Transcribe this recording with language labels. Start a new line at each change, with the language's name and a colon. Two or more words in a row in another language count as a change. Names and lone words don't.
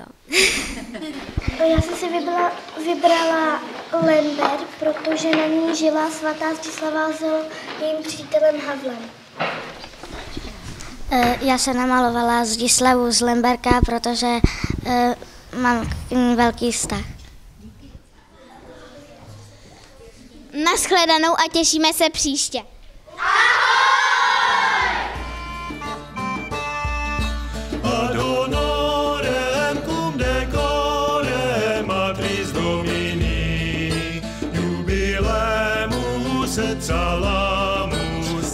Czech: Já jsem si vybrala Lemberg, protože na ní žila svatá Zdislava s jejím přítelem Havlem. Já jsem namalovala Zdislavu z Lemberka, protože mám k ní velký vztah. Naschledanou a těšíme se příště.
Latin: Ad honorem cum decorem Matris Domini, jubilemus et salamus